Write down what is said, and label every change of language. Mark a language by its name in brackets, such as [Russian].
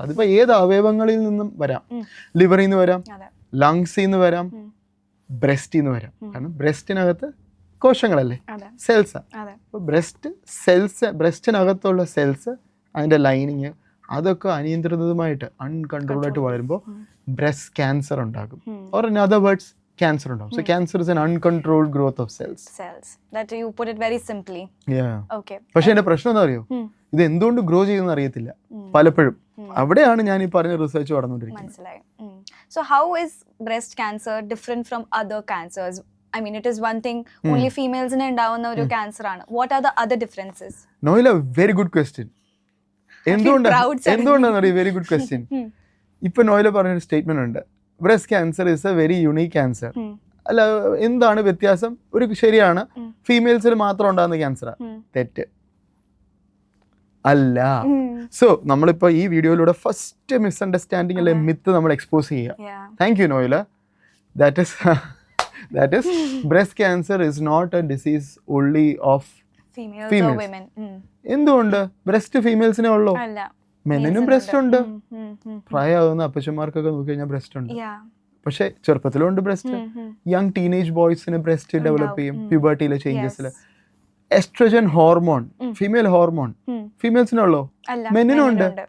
[Malayalam] അതിപ്പോ ഏത് അവയവങ്ങളിൽ നിന്നും വരാം. ലിവറിൽ നിന്ന് വരാം, ലങ്സിൽ നിന്ന് വരാം, ബ്രസ്റ്റിൽ നിന്ന് വരാം. കാരണം ബ്രസ്റ്റിനകത്ത് കോശങ്ങളല്ലേ, സെൽസാ. അപ്പോൾ ബ്രസ്റ്റിനകത്തുള്ള സെൽസ്, അതിന്റെ ലൈനിങ്, അതൊക്കെ അനിയന്ത്രിതമായിട്ട് അൺകൺട്രോൾഡ് ആയിട്ട് വളരുമ്പോൾ ബ്രസ്റ്റ് ക്യാൻസർ ഉണ്ടാകും. [English] Or in other words cancer ഉണ്ടാവും. So cancer is an uncontrolled growth of cells. That you put it very simply. Yeah. Okay. [Malayalam] പക്ഷേ എൻ്റെ പ്രശ്നം എന്താ അറിയോ, ഇത് എന്തുകൊണ്ട് ഗ്രോ ചെയ്യുന്ന അറിയത്തില്ല പലപ്പോഴും. അവിടെയാണ് ഞാൻ ഈ പറഞ്ഞ റിസർച്ച് നടന്നുകൊണ്ടിരിക്കുന്നത്. മനസ്സിലായി. [English] So how is breast cancer different from other cancers? I mean, it is one thing, only females [Malayalam] നെ ഉണ്ടാവുന്ന ഒരു ക്യാൻസർ ആണ്. [English] What are the other differences? Noila, very good question. [Malayalam] എന്തുകൊണ്ടാണ് [English] Very good question. [Malayalam] ഇപ്പൊ നോയില പറഞ്ഞൊരു statement ഉണ്ട്, breast cancer [English] Is a very unique cancer. [Malayalam] അല്ല, എന്താണ് വ്യത്യാസം? ഒരു ശരിയാണ്, ഫീമെയിൽസിൽ മാത്രം ഉണ്ടാകുന്ന ക്യാൻസറാ. തെറ്റ് അല്ല. സോ നമ്മളിപ്പോ ഈ വീഡിയോയിലൂടെ ഫസ്റ്റ് മിസ്അണ്ടർസ്റ്റാൻഡിംഗ് അല്ലെ മിത്ത് നമ്മൾ എക്സ്പോസ് ചെയ്യുക. Thank you Noyila. [English] That is breast cancer is not a disease only of females. [Malayalam] എന്തുകൊണ്ട്? ബ്രസ്റ്റ് ഫീമെയിൽസിനെ ഉള്ളൂ, മെന്നിനും ബ്രസ്റ്റ് ഉണ്ട്. പ്രായമാകുന്ന അപ്പച്ചന്മാർക്കൊക്കെ നോക്കി കഴിഞ്ഞാൽ ബ്രസ്റ്റ് ഉണ്ട്. പക്ഷെ ചെറുപ്പത്തിലും ഉണ്ട് breast. Young teenage ബോയ്സിന് breast develop ചെയ്യും പ്യൂബർട്ടിയിലെ ചേഞ്ചസിൽ. Oestrogen hormone, female hormone, ഫീമെയിൽസിനുള്ളോ? മെന്നിനും ഉണ്ട്.